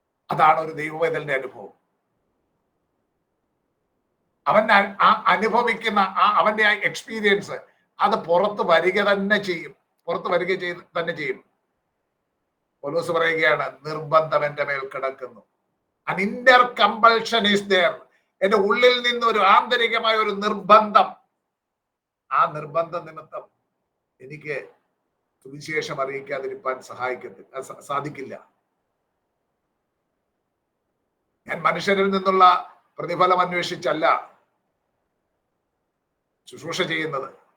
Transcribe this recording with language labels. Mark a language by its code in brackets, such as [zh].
[ml] അതാണ് ഒരു ദൈവവേദന്റെ അനുഭവം. അവൻ അനുഭവിക്കുന്ന അവന്റെ ആ എക്സ്പീരിയൻസ് അത് പുറത്ത് വരിക തന്നെ ചെയ്യും. പൗലോസ് പറയുകയാണ്, നിർബന്ധം എന്റെ മേൽ കിടക്കുന്നു. [en] an inner compulsion is there. [ml] എന്റെ ഉള്ളിൽ നിന്ന് ഒരു ആന്തരികമായ ഒരു നിർബന്ധം. ആ നിർബന്ധ നിമിത്തം എനിക്ക് സുവിശേഷം അറിയിക്കാതിരിക്കാൻ സാധിക്കില്ല. ഞാൻ മനുഷ്യരിൽ നിന്നുള്ള പ്രതിഫലം അന്വേഷിച്ചല്ല ശുശ്രൂഷ ചെയ്യുന്നത്.